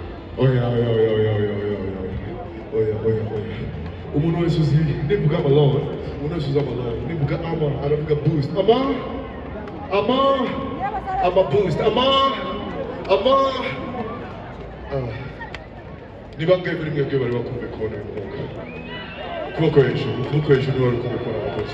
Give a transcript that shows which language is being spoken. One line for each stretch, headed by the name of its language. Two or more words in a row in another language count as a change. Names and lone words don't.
English: Oh yeah, oh yeah, oh yeah, oh yeah, oh yeah, oh yeah, oh yeah, oh yeah, oh yeah.
Kinyarwanda: Umuntu wese uzi nivuga Amalon, umuntu wese uzi Amalon, nivuga Ama, aravuga boost. Ama boost. Ama. Ni bangahe muri mwebwe bari bakumve kubona uyu mwuga? Ukuboko hejuru niwe wari ukumve kubona abakozi.